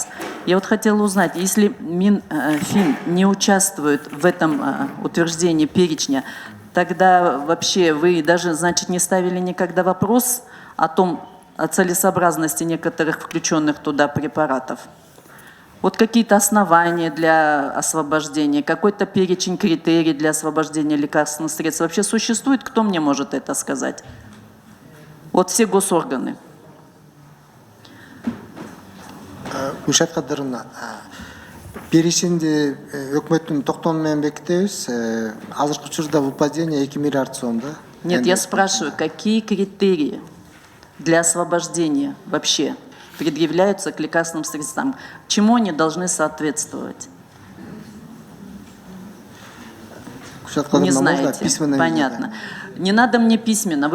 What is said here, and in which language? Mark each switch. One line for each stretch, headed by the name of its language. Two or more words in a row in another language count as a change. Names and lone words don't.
Russian: Я вот хотела узнать, если Минфин не участвует в этом утверждении перечня, тогда вообще вы даже, значит, не ставили никогда вопрос о целесообразности некоторых включенных туда препаратов? Вот какие-то основания для освобождения, какой-то перечень критерий для освобождения лекарственных средств вообще существует? Кто мне может это сказать? Вот все госорганы.
Kyrgyz: Куршат Кадыровна, перечинди өкмөттүн токтому менен бекитебиз. Азыркы учурда выпадение 2 миллиард сом, да?
Russian: Нет, я спрашиваю, какие критерии для освобождения вообще предъявляются к лекарственным средствам? Чему они должны соответствовать? Не знаете, понятно. Не надо мне письменно.